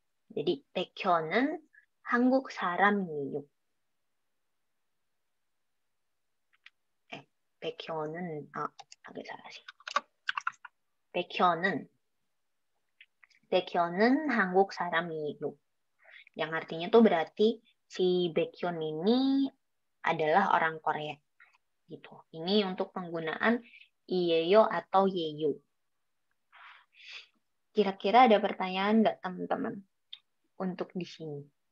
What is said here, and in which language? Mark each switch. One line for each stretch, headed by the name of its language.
Korean: Jadi 백현은 한국 사람이에요.
Indonesian: 백현은 agak salah sih.
Korean: 백현은 한국 사람이에요.
Indonesian: Yang artinya tuh berarti si Baekhyun ini adalah orang Korea gitu. Ini untuk penggunaan Iyeyo atau Yeyo. Kira-kira ada pertanyaan nggak teman-teman untuk di sini?